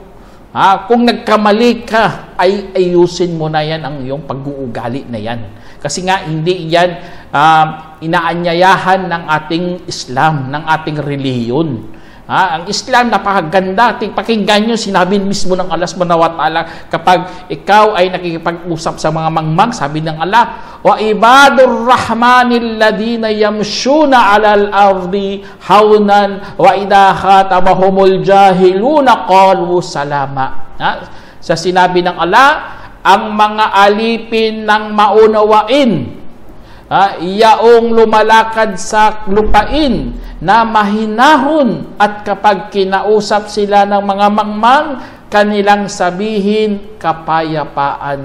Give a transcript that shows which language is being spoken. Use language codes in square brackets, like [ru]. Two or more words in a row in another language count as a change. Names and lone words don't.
[tl] Kung nagkamali ka, ay ayusin mo na yan ang iyong pag-uugali na yan. Kasi nga, hindi yan inaanyayahan ng ating Islam, ng ating reliyon. Ang Islam, napakaganda. Pakinggan nyo, sinabi mismo ng Allah [ar] سبحانه وتعالى, [tl] kapag ikaw ay nakikipag-usap sa mga mangmang, sabi ng Allah, [ar] وعباد الرحمن الذين يمشون على الأرض هونا وإذا خاطبهم الجاهلون قالوا سلاما. [tl] Sa sinabi ng Allah, ang mga alipin ng maunawain, yaong lumalakad sa lupain na mahinahon, at kapag kinausap sila ng mga mangmang, kanilang sabihin kapayapaan.